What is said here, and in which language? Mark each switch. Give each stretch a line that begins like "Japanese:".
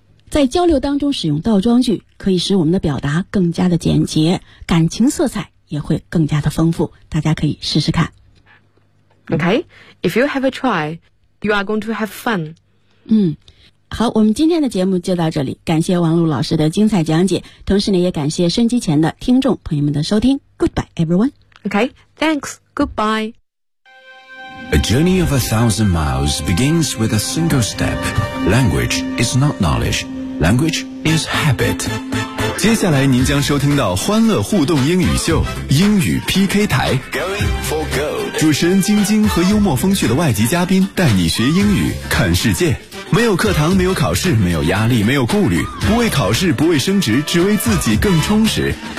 Chinese: 在交流当中使用倒装句，可以使我们的表达更加的简洁，感情色彩也会更加的丰富，大家可以试试看。
English: Okay, if you have a try, you are going to have fun.
Chinese: 嗯，好，我们今天的节目就到这里，感谢王璐老师的精彩讲解，同时呢也感谢收机前的听众朋友们的收听。
English: Goodbye, everyone. Okay, thanks. Goodbye. A journey of 1,000 miles begins with a single step. Language is not knowledge. Language is habit.
Chinese: 接下来您将收听到欢乐互动英语秀，英语 PK 台。
English: Going for gold.
Chinese: 主持人晶晶和幽默风趣的外籍嘉宾带你学英语，看世界。没有课堂，没有考试，没有压力，没有顾虑，不为考试，不为升职，只为自己更充实。